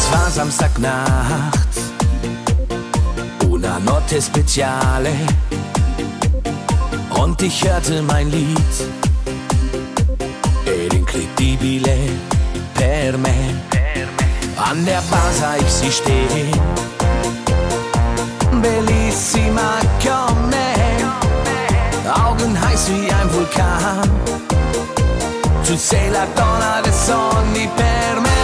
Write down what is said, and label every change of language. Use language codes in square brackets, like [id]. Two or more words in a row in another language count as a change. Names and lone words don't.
[it] Samstagnacht, una notte speciale, [de] und ich hörte mein Lied [it] ed incredibile per me. [de] An der Bar sah ich sie stehen, [it] bellissima con me, [de] Augen heiß wie ein Vulkan. [it] Tu sei la donna dei sogni per